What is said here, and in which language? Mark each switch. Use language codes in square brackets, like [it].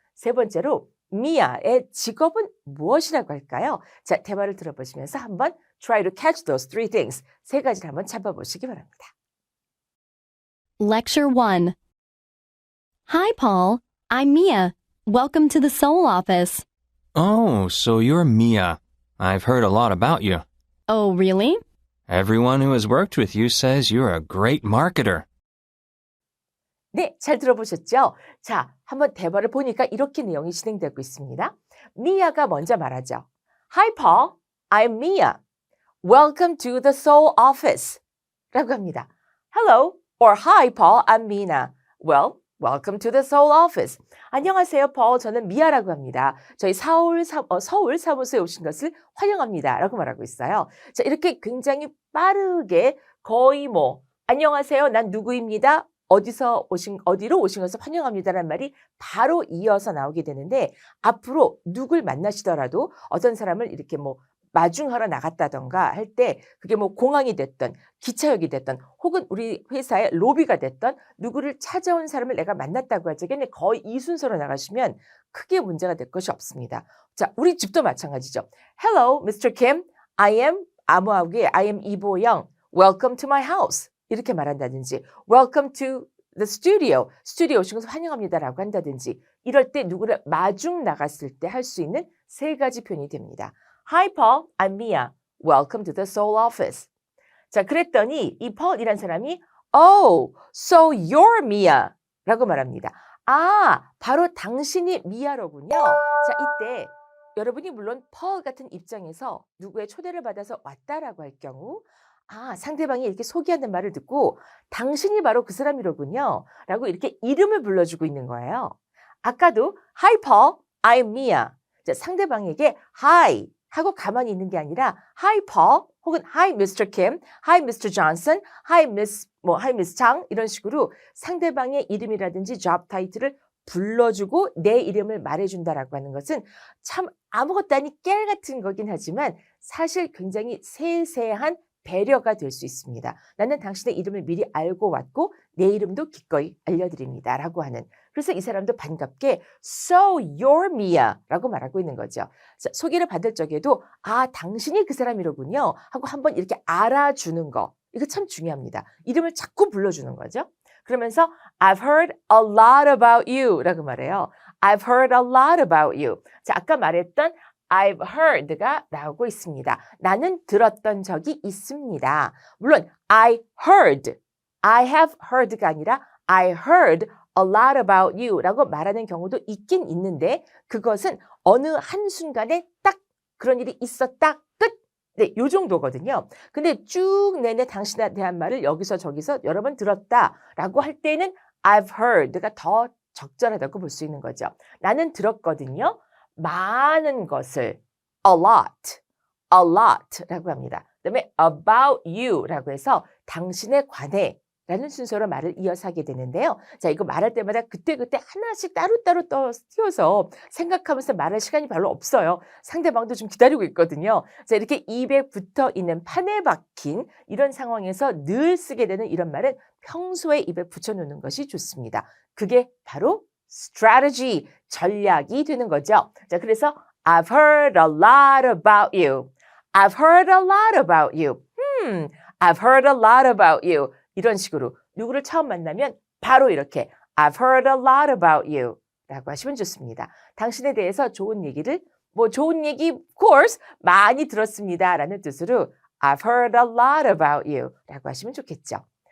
[ko] 세 번째로 미아의 직업은 무엇이라고 할까요? 자, 대화를 들어보시면서 한번 [en] try to catch those three things. [ko] 세 가지를 한번 잡아보시기 바랍니다. [en] Lecture 1. Hi, Paul. I'm Mia. Welcome to the Seoul office. Oh, so you're Mia. I've heard a lot about you. Oh, really? Everyone who has worked with you says you're a great marketer. [ko] 네, 잘 들어보셨죠? 자, 한번 대화를 보니까 이렇게 내용이 진행되고 있습니다. 미아가 먼저 말하죠. [en] Hi, Paul. I'm Mia. Welcome to the Seoul office. [ko] 라고 합니다. [en] Hello or Hi, Paul. I'm Mina. Well, welcome to the Seoul office. [ko] 안녕하세요, Paul. 저는 미아라고 합니다. 저희 서울 사무소에 오신 것을 환영합니다. 라고 말하고 있어요. 자, 이렇게 굉장히 빠르게 거의 안녕하세요. 난 누구입니다. 어디로 오신 것을 환영합니다라는 말이 바로 이어서 나오게 되는데 앞으로 누굴 만나시더라도 어떤 사람을 이렇게 뭐 마중하러 나갔다던가 할 때 그게 뭐 공항이 됐던 기차역이 됐던 혹은 우리 회사의 로비가 됐던 누구를 찾아온 사람을 내가 만났다고 할 적에 거의 이 순서로 나가시면 크게 문제가 될 것이 없습니다. 자, 우리 집도 마찬가지죠. [en] Hello, Mr. Kim. I am [ko] 아무하게 [en] I am 이보영. Welcome to my house. [ko] 이렇게 말한다든지 [en] Welcome to the studio. [ko] 스튜디오 오신 것을 환영합니다라고 한다든지 이럴 때 누구를 마중 나갔을 때 할 수 있는 세 가지 표현이 됩니다. [en] Hi Paul, I'm Mia. Welcome to the Seoul office. [ko] 자, 그랬더니 이 Paul이란 사람이 [en] Oh, so you're Mia [ko] 라고 말합니다. 아, 바로 당신이 미아로군요. 자, 이때 여러분이 물론 Paul 같은 입장에서 누구의 초대를 받아서 왔다라고 할 경우 아, 상대방이 이렇게 소개하는 말을 듣고 당신이 바로 그 사람이로군요 라고 이렇게 이름을 불러주고 있는 거예요. 아까도 [en] Hi Paul, I'm Mia. [ko] 자, 상대방에게 Hi 하고 가만히 있는 게 아니라 Hi Paul 혹은 Hi Mr. [en] Kim, Hi Mr. [ko] Johnson, Hi Miss Chang 이런 식으로 상대방의 이름이라든지 job title을 불러주고 내 이름을 말해준다라고 하는 것은 참 아무것도 아닌 깨알 같은 거긴 하지만 사실 굉장히 세세한 배려가 될 수 있습니다. 나는 당신의 이름을 미리 알고 왔고 내 이름도 기꺼이 알려드립니다. 라고 하는. 그래서 이 사람도 반갑게 [en] So you're Mia [ko] 라고 말하고 있는 거죠. 자, 소개를 받을 적에도 아, 당신이 그 사람이로군요. 하고 한번 이렇게 알아주는 거. 이거 참 중요합니다. 이름을 자꾸 불러주는 거죠. [en] 그러면서 I've heard a lot about you [ko] 라고 말해요. [en] I've heard a lot about you. [ko] 자, 아까 말했던 I've heard가 나오고 있습니다. 나는 들었던 적이 있습니다. 물론 I have heard가 아니라 [en] I heard a lot about you [ko] 라고 말하는 경우도 있긴 있는데 그것은 어느 한순간에 딱 그런 일이 있었다 끝. 네, 요 정도거든요. 근데 쭉 내내 당신에 대한 말을 여기서 저기서 여러 번 들었다라고 할 때는 I've heard가 더 적절하다고 볼 수 있는 거죠. 나는 들었거든요. 많은 것을 a lot라고 합니다. 그다음에 about you라고 해서 당신에 관해 라는 순서로 말을 이어서 하게 되는데요. 자, 이거 말할 때마다 그때그때 하나씩 따로따로 띄워서 생각하면서 말할 시간이 별로 없어요. 상대방도 좀 기다리고 있거든요. 자, 이렇게 입에 붙어 있는 판에 박힌 이런 상황에서 늘 쓰게 되는 이런 말은 평소에 입에 붙여놓는 것이 좋습니다. 그게 바로 strategy, 전략이 되는 거죠. 자, 그래서 [en] I've heard a lot about you. I've heard a lot about you. I've heard a lot about you. [ko] 이런 식으로 누구를 처음 만나면 바로 이렇게 [en] I've heard a lot about you [ko] 라고 하시면 좋습니다. 당신에 대해서 좋은 얘기를 좋은 얘기 of course 많이 들었습니다 라는 뜻으로 [en] I've heard a lot about you [ko] 라고 하시면 좋겠죠.